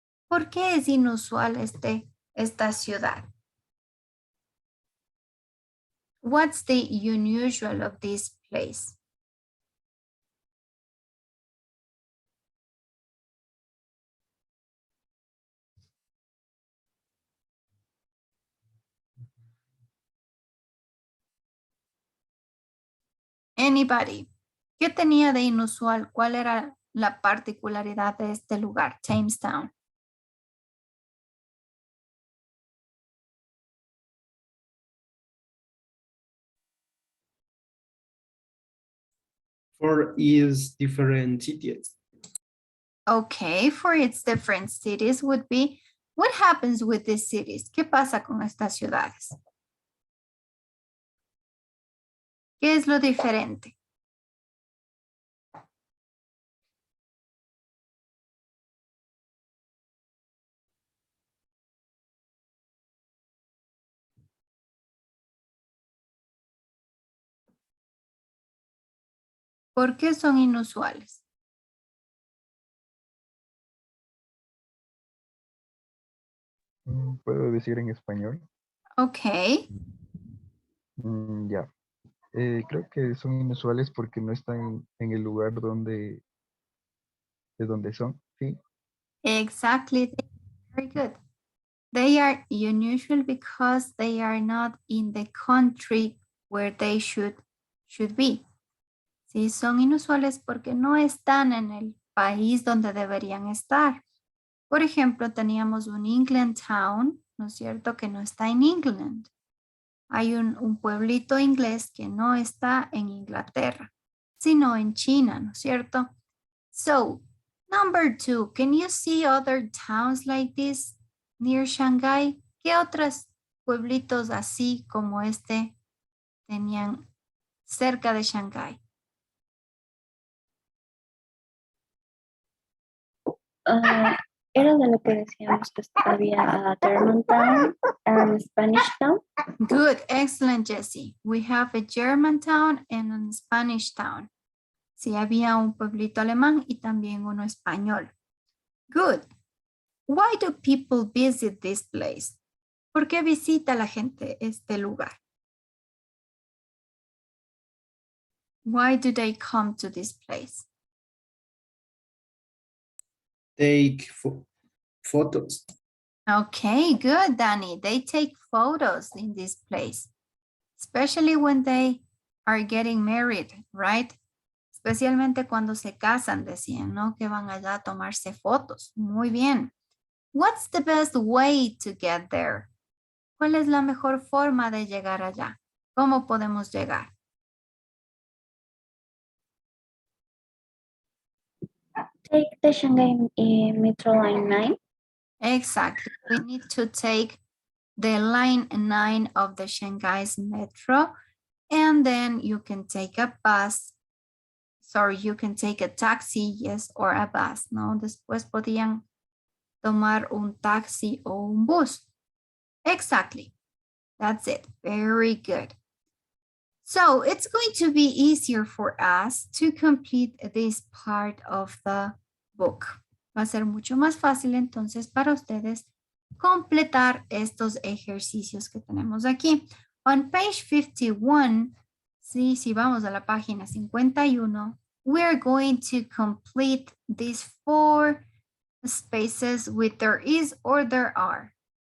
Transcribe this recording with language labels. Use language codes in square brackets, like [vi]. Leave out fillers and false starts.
[es] ¿Por qué es inusual esta ciudad? [en] What's the unusual of this place? [es] Anybody? ¿Qué tenía de inusual? ¿Cuál era la particularidad de este lugar, Thames Town? [en] For its different cities. Okay, for its different cities would be, what happens with these cities? [es] ¿Qué pasa con estas ciudades? ¿Qué es lo diferente? ¿Por qué son inusuales? ¿Puedo decir en español? Ok. Ya. Creo que son inusuales porque no están en el lugar de donde son, ¿sí? [en] Exactly. Very good. They are unusual because they are not in the country where they should be. [es] Sí, son inusuales porque no están en el país donde deberían estar. Por ejemplo, teníamos un England Town, ¿no es cierto? Que no está en England. Hay un pueblito inglés que no está en Inglaterra, sino en China, ¿no es cierto? [en] So, number 2, can you see other towns like this near Shanghai? [es] ¿Qué otros pueblitos así como este tenían cerca de Shanghai? Era de lo que decíamos que había Germantown and Spanish Town. [en] Good, excellent, Jessie. We have a German town and a Spanish town. [es] Sí, había un pueblito alemán y también uno español. [en] Good. Why do people visit this place? [es] ¿Por qué visita la gente este lugar? [en] Why do they come to this place? Take photos. Okay, good, Danny. They take photos in this place, especially when they are getting married, right? [es] Especialmente cuando se casan, decían, ¿no? Que van allá a tomarse fotos. Muy bien. [en] What's the best way to get there? [es] ¿Cuál es la mejor forma de llegar allá? ¿Cómo podemos llegar? [en] Take the Shanghai Metro Line 9. Exactly. We need to take the line 9 of the Shanghai's metro, and then you can take a bus. Sorry, you can take a taxi, yes, or a bus, ¿no? [es] Después podían tomar un taxi o un bus. [en] Exactly. That's it. Very good. So it's going to be easier for us to complete this part of the book. [es] Va a ser mucho más fácil entonces para ustedes completar estos ejercicios que tenemos aquí. [en] On page 51, [es] sí, si vamos a la página 51, [en] we're going to complete these 4 spaces with there is or there are.